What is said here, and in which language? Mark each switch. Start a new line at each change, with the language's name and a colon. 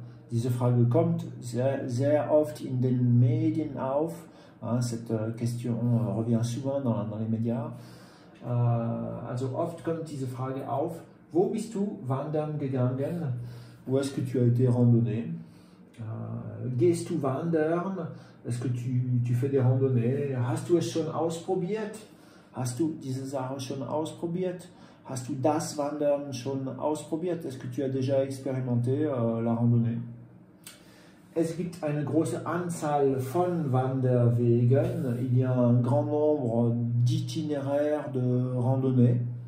German: Diese Frage kommt sehr oft in den Medien auf.
French: Cette question revient souvent dans les médias.
German: Also oft kommt diese Frage auf. Wo bist du wandern gegangen?
French: Où est-ce que tu as été randonné? Gehst du wandern? Est-ce que tu fais des randonnées?
German: Hast du es schon ausprobiert? Hast du diese Sache schon ausprobiert? Hast du das Wandern schon ausprobiert?
French: Est-ce que tu as déjà expérimenté la randonnée?
German: Es gibt eine große Anzahl von Wanderwegen.
French: Il y a un grand nombre d'itinéraires de randonnée.